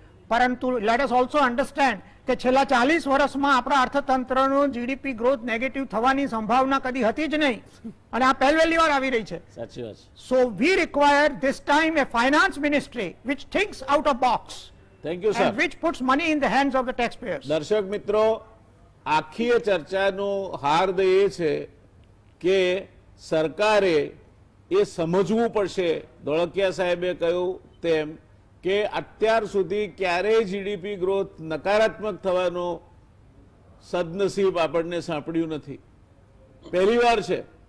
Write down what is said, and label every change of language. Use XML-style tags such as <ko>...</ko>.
<gu>પરંતુ</gu> <en>let us also understand</en> <gu>કે છેલ્લા 40 વર્ષમાં આપણા અર્થતંત્રનો જીડીપી ગ્રોથ નેગેટિવ થવાની સંભાવના કદી હતી જ નહીં અને આ પહેલી વાર આવી રહી છે. સાચી વાત છે.</gu> <en>So we require this time a finance ministry which thinks out of box thank you sir. and which puts money in the hands of the taxpayers.</en> <gu>દર્શક મિત્રો, આખી ચર્ચાનું હાર્દ એ છે કે સરકારે એ સમજવું પડશે, ધોળકિયા સાહેબે કહ્યું તેમ, કે અત્યાર સુધી ક્યારેય જીડીપી ગ્રોથ નકારાત્મક થવાનો સદનસીબ આપણને સાંપડ્યું નથી, પહેલી વાર છે.</gu>